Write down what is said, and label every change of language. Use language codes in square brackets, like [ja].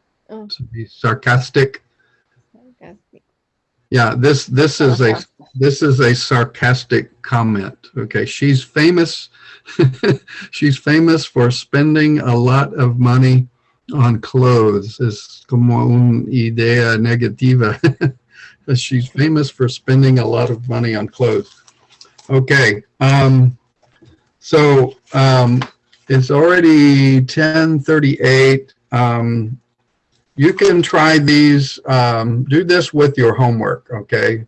[en] Oh, To be sarcastic. sarcastic. Yeah, this is a sarcastic comment. Okay, she's famous. She's famous for spending a lot of money on clothes. [es] Es como una idea negativa. [en] She's famous for spending a lot of money on clothes. Okay, so It's already 10:38. You can try these, do this with your homework, okay?